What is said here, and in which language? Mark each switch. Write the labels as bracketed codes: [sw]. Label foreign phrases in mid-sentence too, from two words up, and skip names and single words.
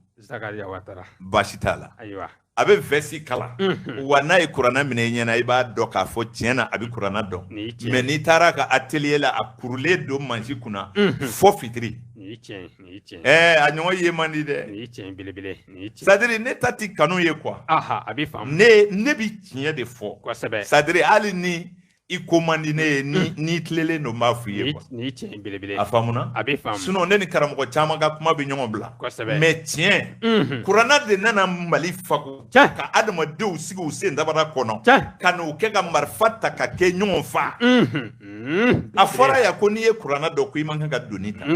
[bm] Zakariya Ouattara baasi t'a la a bɛ vɛsi kalan wa n'a ye kuranna minɛ i ɲɛna i b'a dɔn k'a fɔ tiɲɛ na a bɛ kuranna dɔn mais n'i taara ka atelier la a kurulen don mansi kunna fɔ fitiri Ni tiɲɛ ni tiɲɛ. A ɲɔgɔn ye man di dɛ. Ni tiɲɛ belebele ni tiɲɛ. C'est-à-dire ne ta ti kanu ye quoi. Aha a bɛ faamu. Ne bi tiɲɛ de fɔ. Kosɛbɛ. C'est-à-dire hali ni i ko man di ne ye ni tilelen don n b'a f'i ye quoi. Ni tiɲɛ belebele. A faamuna. A bɛ faamu. Sinon ne ni karamɔgɔ caman ka kuma bɛ ɲɔgɔn bila. Kosɛbɛ. Mais tiɲɛ. Kuranna de nana Mali fako. Ka adamadenw sigi u sen dabara kɔnɔ. Ka n'u kɛ ka marifa ta ka kɛ ɲɔgɔn fa. A fɔra yan ko n'i ye kuranna dɔn ko i man kan ka donni ta.